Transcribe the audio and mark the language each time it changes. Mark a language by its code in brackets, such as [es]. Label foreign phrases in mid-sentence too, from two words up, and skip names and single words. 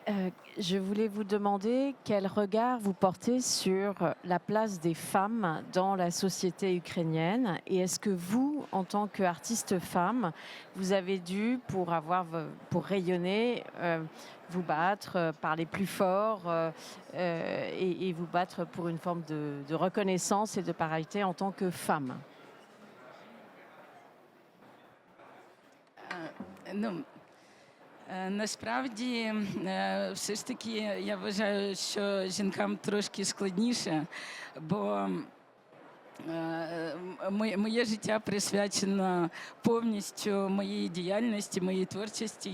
[fr] Je voulais vous demander quel regard vous portez sur la place des femmes dans la société ukrainienne et est-ce que vous, en tant qu'artiste femme, vous avez dû, pour rayonner, vous battre, parler plus fort et vous battre pour une forme de reconnaissance et de parité en tant que femme? [uk] Ну, насправді, все ж таки, я вважаю, що жінкам трошки складніше, бо моє життя присвячено повністю моїй діяльності, моїй творчості.